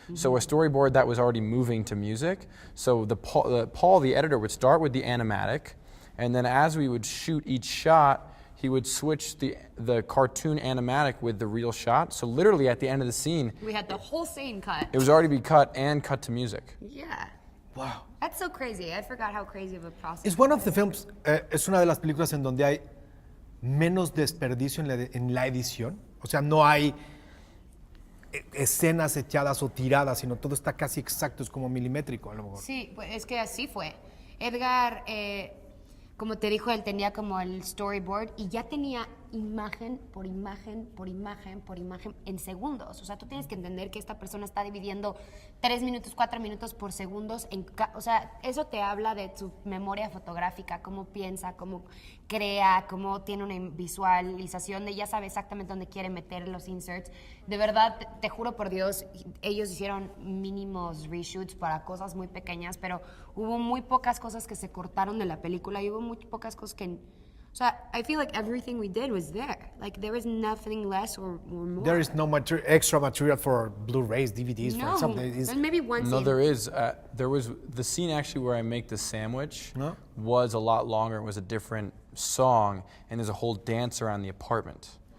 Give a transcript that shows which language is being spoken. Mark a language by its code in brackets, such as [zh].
[en] So a storyboard that was already moving to music. So Paul, the editor, would start with the animatic, and then as we would shoot each shot, he would switch the cartoon animatic with the real shot. So literally at the end of the scene, We had the whole scene cut. it was already be cut and cut to music. Yeah. Wow. That's so crazy. I forgot how crazy of a process. [es] Es [en] one of the films, [es] es una de las películas en donde hay menos desperdicio en la edición. O sea, no hay escenas echadas o tiradas, sino todo está casi exacto, es como milimétrico a lo mejor. Sí, pues es que así fue. Edgar, como te dijo, él tenía como el storyboard y ya tenía imagen por imagen, por imagen, por imagen en segundos. O sea, tú tienes que entender que esta persona está dividiendo 3 minutos, 4 minutos por segundos. O sea, eso te habla de su memoria fotográfica, cómo piensa, cómo crea, cómo tiene una visualización de ya sabe exactamente dónde quiere meter los inserts. De verdad, te juro por Dios, ellos hicieron mínimos reshoots para cosas muy pequeñas, pero hubo muy pocas cosas que se cortaron de la película y hubo muy pocas cosas que... O sea, [en] I feel like everything we did was there. Like, there was nothing less or more. There is no extra material for Blu-rays, DVDs, for example. There's maybe one scene. No, there is. There was the scene actually where I make the sandwich was a lot longer. It was a different song, and there's a whole dance around the apartment.